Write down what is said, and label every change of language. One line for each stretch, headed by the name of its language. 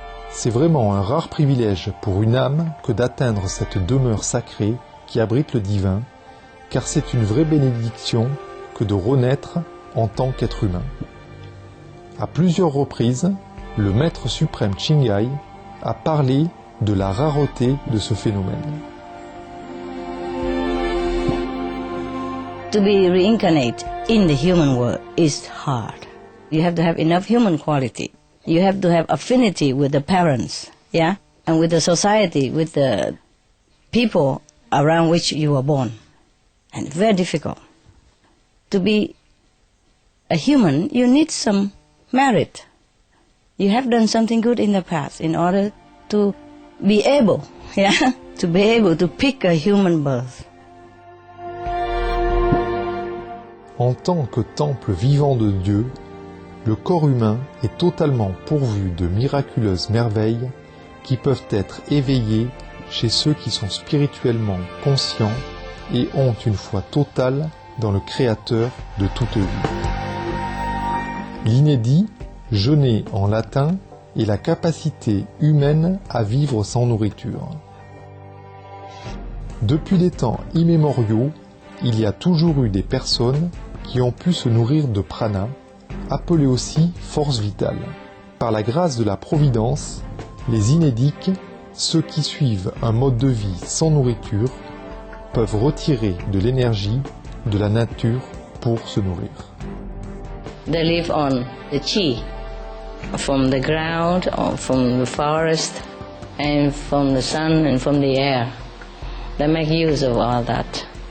French: C'est vraiment un rare privilège pour une âme que d'atteindre cette demeure sacrée qui abrite le divin, car c'est une vraie bénédiction que de renaître en tant qu'être humain. À plusieurs reprises, le Maître suprême Chingai a parlé de la rareté de ce phénomène.
English: To be reincarnate in the human world is hard. You have to have enough human quality. You have to have affinity with the parents, yeah, and with the society, with the people around which you were born. And very difficult. To be a human, you need some merit. You have done something good in the past in order to be able, yeah, to be able to pick a human birth.
French: En tant que temple vivant de Dieu, le corps humain est totalement pourvu de miraculeuses merveilles qui peuvent être éveillées chez ceux qui sont spirituellement conscients et ont une foi totale dans le Créateur de toute vie. L'inédit, jeûner en latin, est la capacité humaine à vivre sans nourriture. Depuis des temps immémoriaux, il y a toujours eu des personnes qui ont pu se nourrir de prana, appelé aussi force vitale. Par la grâce de la Providence, les inédiques, ceux qui suivent un mode de vie sans nourriture, peuvent retirer de l'énergie de la nature pour se nourrir.
English: They live on the chi, from the ground, or from the forest, and from the sun and from the air. They make use of all that.